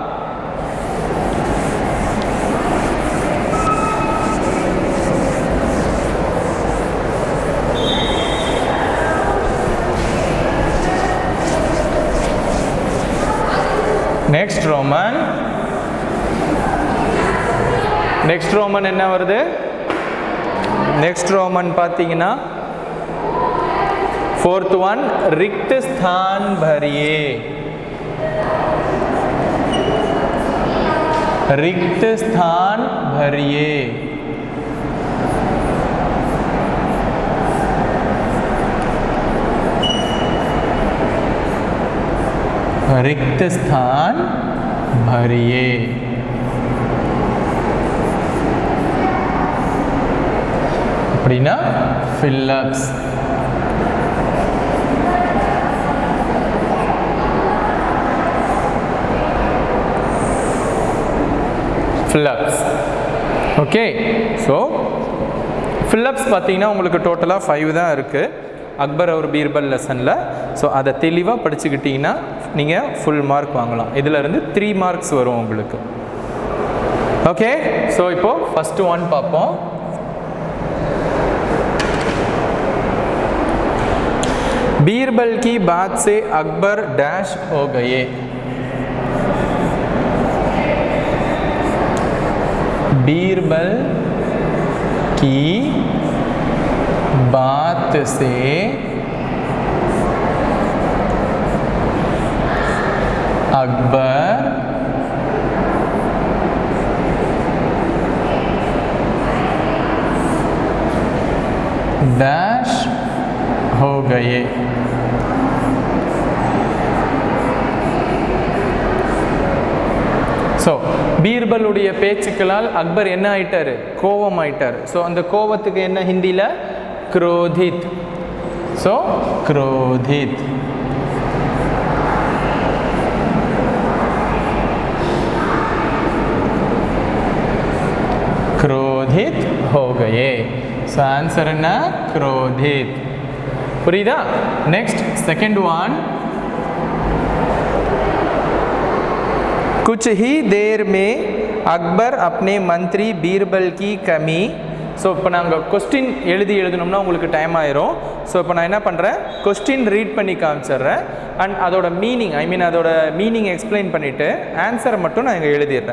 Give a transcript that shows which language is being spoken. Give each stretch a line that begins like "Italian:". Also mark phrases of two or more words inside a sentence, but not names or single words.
English: next Roman
Tamil: என்ன வருது?
English: next Roman
Hindi: பார்த்தீங்கன்னா
English: fourth one
Hindi: रिक्त स्थान भरिए, रिक्त स्थान भरिए। रिक्त स्थान भरिए।
Tamil: அப்படினா फिलअप्स।
English: fillups okay. so fillups
Tamil: பார்த்தீங்கன்னா உங்களுக்கு டோட்டலாக 5 தான் இருக்குது அக்பர் और பீர்பல் லெசனில். ஸோ அதை தெளிவாக படிச்சுக்கிட்டிங்கன்னா நீங்கள்
English: full mark
Tamil: வாங்கலாம். இதிலேருந்து 3 மார்க்ஸ் வரும் உங்களுக்கு. ஓகே. ஸோ இப்போது
English: first one
Tamil: பார்ப்போம்.
Hindi: बीरबल की बात से अकबर डैश हो गए। बीरबल की बात से अकबर डैश हो गए।
Tamil: ஸோ பீர்பலுடைய பேச்சுக்களால் அக்பர் என்ன ஆயிட்டார்? கோபம் ஆயிட்டார். ஸோ அந்த கோபத்துக்கு என்ன ஹிந்தியில்?
Hindi: क्रोधित. ஸோ क्रोधित. क्रोधित हो गए.
English: so answer
Tamil: என்ன? क्रोधित. புரியுதா?
English: next second one.
Hindi: कुछ ही देर में अकबर अपने मंत्री बीरबल की कमी.
Tamil: ஸோ இப்போ நாங்கள் கொஸ்டின் எழுதணும்னா உங்களுக்கு டைம் ஆயிரும். ஸோ இப்போ நான் என்ன பண்ணுறேன்,
English: question read
Tamil: பண்ணி காமிச்சிட்றேன் அண்ட் அதோட மீனிங் அதோட
English: meaning explain
Tamil: பண்ணிவிட்டு ஆன்சரை மட்டும் நான் இங்கே எழுதிடுறேன்.